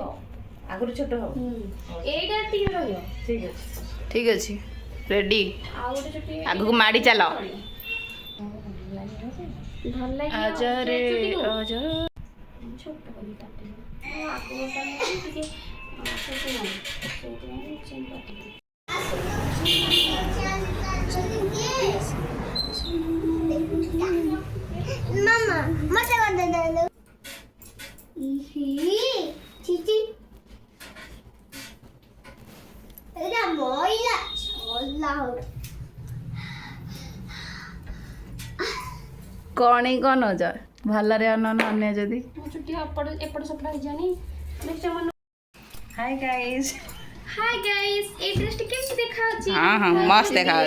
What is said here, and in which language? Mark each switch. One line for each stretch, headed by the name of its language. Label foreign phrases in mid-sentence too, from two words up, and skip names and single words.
Odia: ଆଗରୁ ଛୋଟ ହବ ଏଇଟା ଏତିକି ରହିବ। ଠିକ୍ ଅଛି ରେଡ଼ି। ଆଉ ଗୋଟେ ଚୁଟି ଆଗକୁ ମାଡ଼ି ଚାଲ। ଭଲ ଲାଗିବ। ଆଜରେ ଆଜ ଛୋଟ କରି କାଟିବ। ଆଗ ଟିକେ
Indonesian: Mama, mata mata dulu. Ih, cici. Udah boy lah. Allah.
Odia: କ'ଣ କ'ଣ ନଉଛ? ଭଲରେ ଅନ ଅନ୍ୟ ଯଦି। ଚୁଟି ଏପଟ ସେପଟ ହେଇଯାନି।
English: hi guys. hi guys,
Odia: ଏଇ ଡ୍ରେସଟି କେମିତି ଦେଖାଉଛି? ହଁ ହଁ ମସ୍ତ ଦେଖାଉଛି।